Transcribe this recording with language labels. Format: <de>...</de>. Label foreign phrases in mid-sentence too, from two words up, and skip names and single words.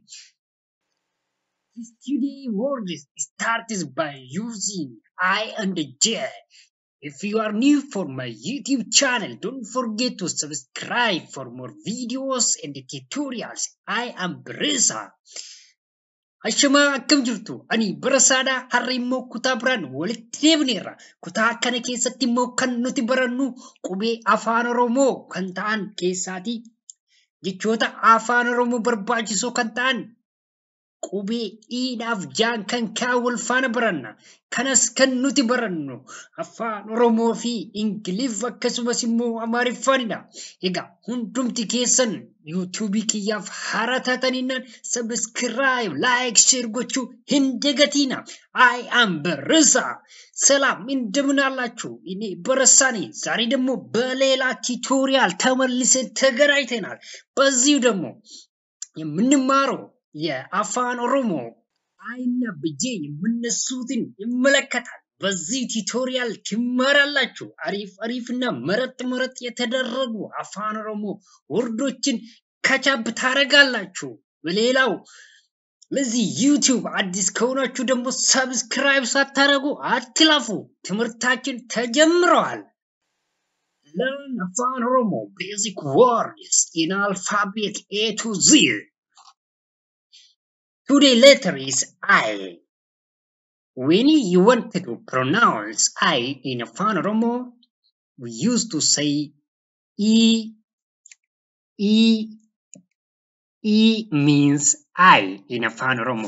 <en>This today words starts by using I and J. If you are new for my YouTube channel, don't forget to subscribe for more videos and tutorials. I am Brisa.</en> <om>Ashama akkam jirtu ani barasaadha har'a immoo kutaa biraan walitti deebineerra. Kutaa kana keessatti immoo kan nuti barannu qubee afaan Oromoo kan ta'an keessaati. Jechoota afaan Oromoo barbaachisoo kan ta'an qubee iidhaaf jaan kan kaa wal faana baranna. Kanas kan nuti barannu afaan Oromoo fi Ingiliff akkasumas immoo Amaariffaanidha. Egaa hundumti keessan YouTube kiyyaaf haaraa taataninnaan</om> <en>subscribe, like, share</en> <om>gochuu hin dagatina. I am Barasa.</om> <am>ሰላም እንደምን አላችሁ? እኔ በረሳ ነኝ። ዛሬ ደግሞ በሌላ ቱቶሪያል ተመልሰን ተገናኝተናል። በዚሁ ደግሞ የምንማረው የአፋን ኦሮሞ አይና ብጄ የምነሱትን ይመለከታል። በዚህ ቱቶሪያል ትማራላችሁ። አሪፍና መረጥ የተደረጉ አፋን ኦሮሞ ወርዶችን ካቻፕ ታረጋላችሁ። በሌላው ለዚህ ዩቲዩብ አዲስ ከሆናችሁ ደግሞ ሰብስክራይብ ሳታረጉ አትላፉ። ትምህርታችን ተጀምሯል።</am> <en>Learn Afan Oromo basic words in alphabet A to Z. Today letter is I. When you want to pronounce I in Afan Oromo, we used to say E means I in Afan Oromo.</en>